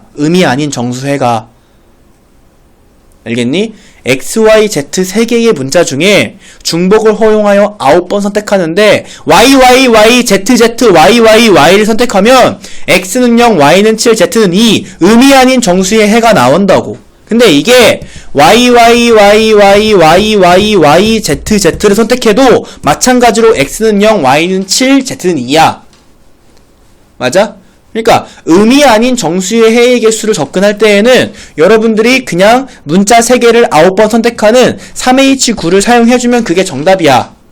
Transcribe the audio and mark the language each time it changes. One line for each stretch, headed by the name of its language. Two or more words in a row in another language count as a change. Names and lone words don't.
Korean: 음이 아닌 정수해가. 알겠니? X, Y, Z 3개의 문자 중에 중복을 허용하여 9번 선택하는데 Y, Y, Y, Z, Z, Y, Y, Y를 선택하면 X는 0, Y는 7, Z는 2 음이 아닌 정수의 해가 나온다고. 근데 이게 Y, Y, Y, Y, Y, Y, Y, Z, Z를 선택해도 마찬가지로 X는 0, Y는 7, Z는 2야. 맞아? 그러니까 음이 아닌 정수의 해의 개수를 접근할 때에는 여러분들이 그냥 문자 3개를 9번 선택하는 3H9를 사용해주면 그게 정답이야.